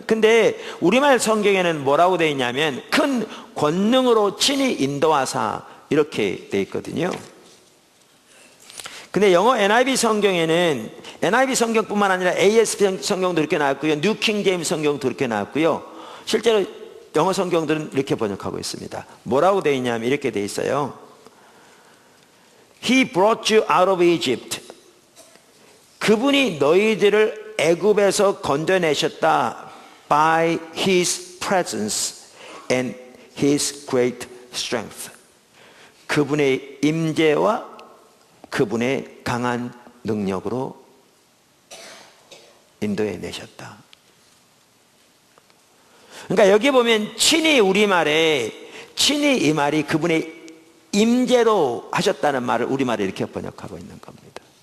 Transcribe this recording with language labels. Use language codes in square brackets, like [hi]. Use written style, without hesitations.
[ko] 근데 우리말 성경에는 뭐라고 되어 있냐면 큰 권능으로 친히 인도하사, 이렇게 되어 있거든요. 근데 영어 NIV 성경에는, NIV 성경뿐만 아니라 ASP 성경도 이렇게 나왔고요, 뉴 킹 제임스 성경도 이렇게 나왔고요, 실제로 영어 성경들은 이렇게 번역하고 있습니다. 뭐라고 되어 있냐면 이렇게 되어 있어요. [en] He brought you out of Egypt. [ko] 그분이 너희들을 애굽에서 건져내셨다. [en] By His presence and His great strength. [ko] 그분의 임재와 그분의 강한 능력으로 인도해 내셨다. 그러니까 여기 보면 친히, 우리말에 친히, 이 말이 그분의 임재로 하셨다는 말을 우리말에 이렇게 번역하고 있는 겁니다.